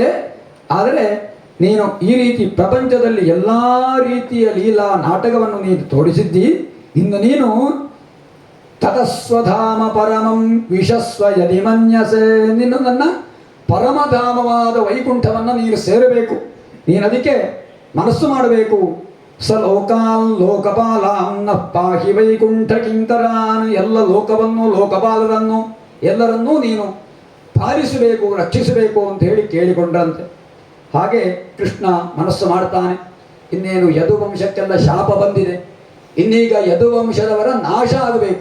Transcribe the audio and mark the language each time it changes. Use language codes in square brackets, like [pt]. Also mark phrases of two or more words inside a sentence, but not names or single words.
[kn] ಆದರೆ ನೀನು ಈ ರೀತಿ ಪ್ರಪಂಚದಲ್ಲಿ ಎಲ್ಲ ರೀತಿಯ ಲೀಲಾ ನಾಟಕವನ್ನು ನೀನು ತೋರಿಸಿದ್ದಿ. ಇನ್ನು ನೀನು [sa] ತತಸ್ವಧಾಮ ಪರಮಂ ವಿಶಸ್ವ ಯದಿ ಮನ್ಯಸೆ, [kn] ನಿನ್ನ ನನ್ನ ಪರಮಧಾಮವಾದ ವೈಕುಂಠವನ್ನು ನೀನು ಸೇರಬೇಕು. ನೀನು ಅದಕ್ಕೆ ಮನಸ್ಸು ಮಾಡಬೇಕು. [sa] ಸ ಲೋಕಾನ್ ಲೋಕಪಾಲಾಂ ನಃ ಪಾಹಿ ವೈಕುಂಠ ಕಿಂಕರಾನ್. [kn] ಎಲ್ಲ ಲೋಕವನ್ನು ಲೋಕಪಾಲರನ್ನು ಎಲ್ಲರನ್ನೂ ನೀನು ಪಾಲಿಸಬೇಕು, ರಕ್ಷಿಸಬೇಕು ಅಂತ ಹೇಳಿ ಕೇಳಿಕೊಂಡ್ರಂತೆ. ಹಾಗೆ ಕೃಷ್ಣ ಮನಸ್ಸು ಮಾಡ್ತಾನೆ, ಇನ್ನೇನು ಯದುವಂಶಕ್ಕೆಲ್ಲ ಶಾಪ ಬಂದಿದೆ, ಇನ್ನೀಗ ಯದುವಂಶದವರ ನಾಶ ಆಗಬೇಕು.